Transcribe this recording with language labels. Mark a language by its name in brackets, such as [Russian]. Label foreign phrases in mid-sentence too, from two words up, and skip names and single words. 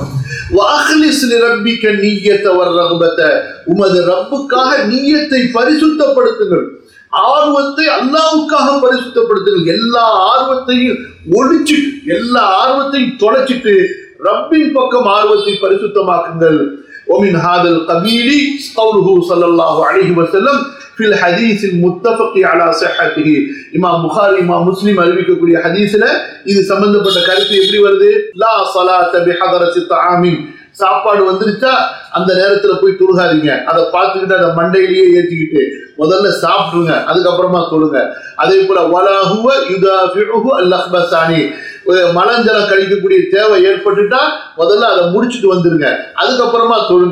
[Arabic] وأخلص لربك النية والرغبة, [Tamil] உமது ரப்புக்காக நிய்யத்தை பரிசுத்தப்படுத்துங்கள், ஆர்வத்தை அல்லாஹ்வுக்காக பரிசுத்தப்படுத்துங்கள். எல்லா ஆர்வத்தையும் ஒழிச்சிட்டு, எல்லா ஆர்வத்தையும் தொலைச்சிட்டு ரப்பின் பக்கம் ஆர்வத்தை பரிசுத்தமாக்குங்கள். [Arabic] ومن هذا القبيل قوله صلى الله عليه وسلم في الحديث المتفق على صحته. [Tamil] இமாம் புகாரி இமாம் முஸ்லிம் அறிவிக்கக்கூடிய ஹதீஸ்ல இது சம்பந்தப்பட்ட கருத்து எப்படி வருது? [Arabic] لا صلاة بحضرة طعام, [Tamil] சாப்பாடு வந்துருச்சா அந்த நேரத்துல போய் தொழுகாதீங்க, அதை பார்த்துக்கிட்டு அதை மண்டையிலேயே ஏற்றிக்கிட்டு முதல்ல சாப்பிட்டுருங்க, அதுக்கப்புறமா தொழுங்க. அதே போல [Arabic] ولا هو يدافعه الأخبثان, [Tamil] மலஞ்சலம் கழிக்கக்கூடிய தேவை ஏற்பட்டுட்டா முதல்ல அதை முடிச்சுட்டு வந்துருங்க, அதுக்கப்புறமா தொழுங்க.